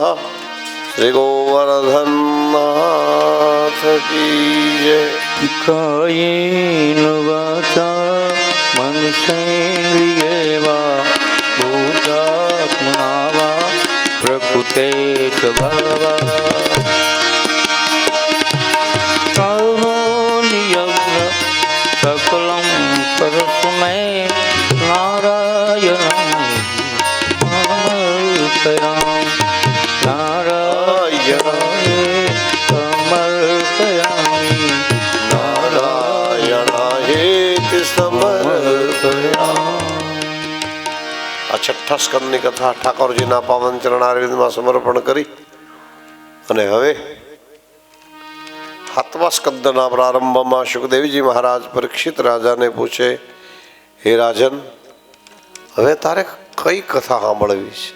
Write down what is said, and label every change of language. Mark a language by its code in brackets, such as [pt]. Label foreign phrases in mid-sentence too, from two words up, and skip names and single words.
[gu] શ્રી ગોવર્ધનનાથ કી જય. [sa] કાયેન વાચા મનસેન્દ્રિય કેત ભવા सकलं परस्मै नारायणं समर्पयामि नारायणाय समर्पयामि નારાયણાયેતિ સમર્પયામિ. [gu] આ છઠ્ઠા સ્કંદની કથા ઠાકોરજીના પાવન ચરણારવિંદમાં સમર્પણ કરી અને હવે સાતમા સ્કંદના પ્રારંભમાં સુખદેવજી મહારાજ પરીક્ષિત રાજાને પૂછે, હે રાજન, હવે તારે કઈ કથા સાંભળવી છે?